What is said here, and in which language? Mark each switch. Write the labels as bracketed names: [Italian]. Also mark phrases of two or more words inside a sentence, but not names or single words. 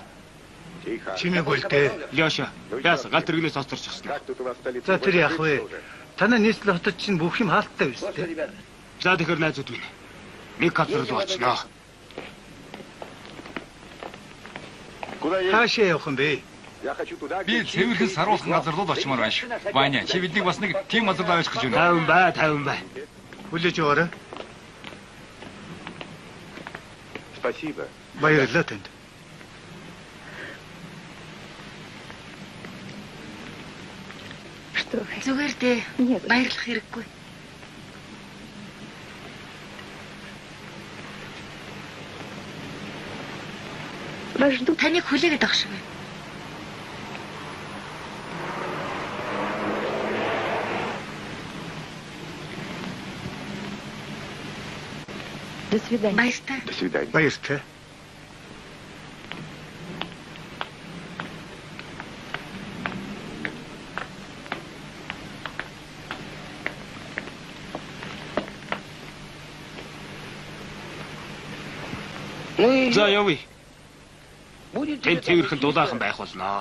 [Russian] Тихо. [Mongolian] Чимээг үлдээ. Лёша. Яас гал тэрэгнээс осторчихсон. [Russian] Как тут у вас столица? [Mongolian] За тэр яах вэ? Танай нийслэл хотод чинь бүх юм хаалттай биз дээ. За тэгэхээр найзууд минь. Нэг газар руу очноо. [Russian] Куда едешь? [Mongolian] Хаашаа явах юм бэ? [Russian] Я хочу туда, [Mongolian] Би [Russian] где [Mongolian] цэвэрхэн саруулхан газар руу очимоор байна шүү. Ваня, чи биднийг бас нэг тийм газар руу авчих гэж байна. 50 бай. Хүлээж өгөөрэй. [Russian] Спасибо. [Mongolian] Баярлалаа танд. Зүгээр дээ. Баярлах хэрэггүй. Таныг хүлээгээд байгаа шиг байна. Баяртай. [Russian] До свидания. [Mongolian] Баяртай. За явъя. Тэнд цэвэрхэн дулаахан байх болноо.